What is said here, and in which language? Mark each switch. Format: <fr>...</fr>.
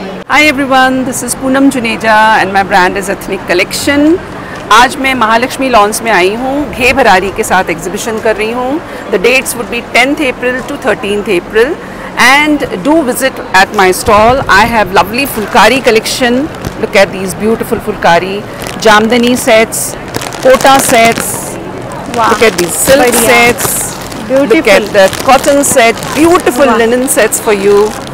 <en>Hi everyone, this is Poonam Juneja and my brand is Ethnic Collection.</en> <hi>आज मैं Mahalakshmi loans में आई हूँ. घे भरारी के साथ एग्जीबिशन कर रही हूँ.</hi> <en>The dates would be 10th April to 13th April and do visit at my stall. I have lovely fulkari collection. Look at these beautiful fulkari, jamdani sets, kota sets. Wow. Look at these silk sets. Beautiful. Look at the cotton set, beautiful linen sets for you.</en>